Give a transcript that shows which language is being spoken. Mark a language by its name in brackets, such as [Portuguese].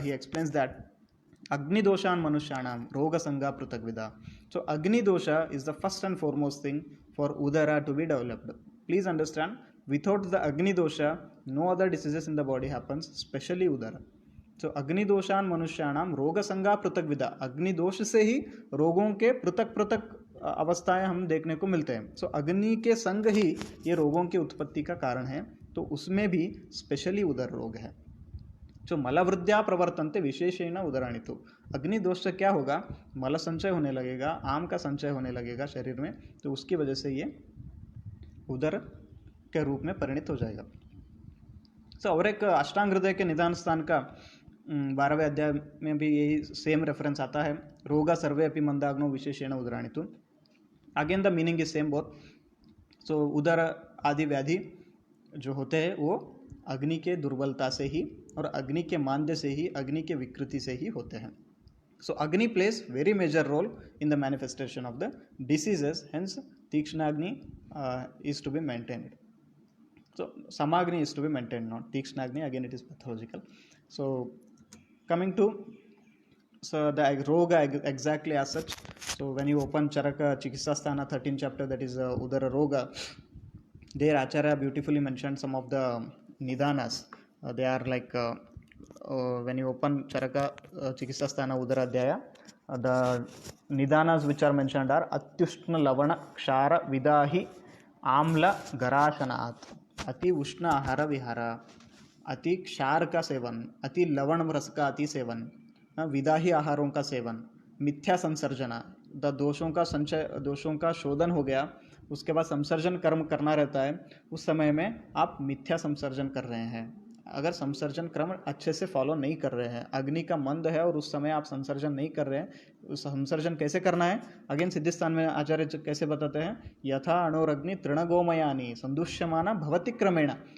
[English] He explains that [Sanskrit] Agni-doshan manushyanam roga-sanga prithagvida. [English] So Agni-dosha is the first and foremost thing for udara to be developed. Please understand, without the Agni-dosha, no other diseases in the body happens, especially udara. [Sanskrit] So Agni-doshan manushyanam roga-sanga prithagvida. [Hindi] Agni-dosh से ही रोगों के पृथक पृथक अवस्थाएं हम देखने को मिलते हैं. सो अग्नि के संग ही ये रोगों की उत्पत्ति का कारण है, तो उसमें भी स्पेशली उदर रोग है. [Sanskrit] जो मलवृद्ध्या प्रवर्तन्ते विशेषेण उदराणि. [Hindi] तो अग्नि दोष से क्या होगा, मल संचय होने लगेगा, आम का संचय होने लगेगा शरीर में, तो उसकी वजह से ये उदर के रूप में परिणित हो जाएगा. सो और एक अष्टांग हृदय के निदान स्थान का 12वें अध्याय में भी यही सेम रेफरेंस आता है. [Sanskrit] रोगा सर्वे अपि मंदाग्नो विशेषेण उदराणि. तो [English] Again the meaning is same both. [Hindi] सो उदर आदि व्याधि जो होते हैं वो अग्नि के दुर्बलता से ही और अग्नि के मांद्य से ही, अग्नि के विकृति से ही होते हैं. [English] So agni plays very major role in the manifestation of the diseases. Hence tikshnagni is to be maintained. So Samagni is to be maintained, not Tikshnaagni. Again, it is pathological. So coming to the roga exactly as such. So when you open Charaka Chikitsasthana 13th chapter, that is Udara Roga, there Acharya beautifully mentioned some of the nidanas. They are like when you open Charaka Chikitsasthana Udara Adhyaya, the nidanas which are mentioned are [Sanskrit] Atyushna Lavana Kshara Vidahi Amla Garashanat. [Hindi] अति उष्ण आहार विहार, अति क्षार का seven, अति लवण रस का अति सेवन, विदाही आहारों का सेवन, मिथ्या संसर्जना, द दोषों का संचय, दोषों का शोधन हो गया, उसके बाद संसर्जन कर्म करना रहता है. उस समय में आप मिथ्या संसर्जन कर रहे हैं. अगर संसर्जन क्रम अच्छे से फॉलो नहीं कर रहे हैं, अग्नि का मंद है और उस समय आप संसर्जन नहीं कर रहे हैं, उस संसर्जन कैसे करना है, अगेन सिद्धिस्थान में आचार्य कैसे बताते हैं, [Sanskrit] यथा अणुरग्नि तृणगोमयानी संदूष्यमाना भवति क्रमेण.